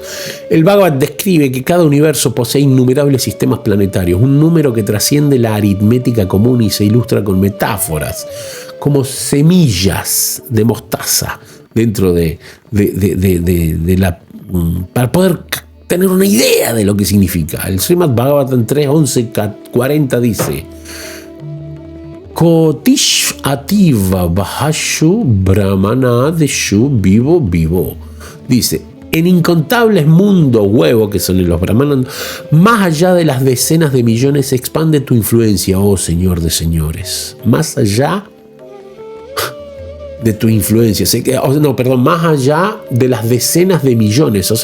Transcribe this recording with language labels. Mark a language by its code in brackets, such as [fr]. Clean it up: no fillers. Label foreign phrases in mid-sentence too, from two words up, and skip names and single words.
[es] El Bhagavad describe que cada universo posee innumerables sistemas planetarios, un número que trasciende la aritmética común y se ilustra con metáforas, como semillas de mostaza dentro de la... para poder tener una idea de lo que significa. El Srimad Bhagavatam 3.11.40 dice: [sa] Kotish ativa bahashu brahmana deshu vivo. [es] Dice: en incontables mundos huevo, que son los brahmanas, más allá de las decenas de millones se expande tu influencia, oh Señor de señores. Más allá de tu influencia, más allá de las decenas de millones.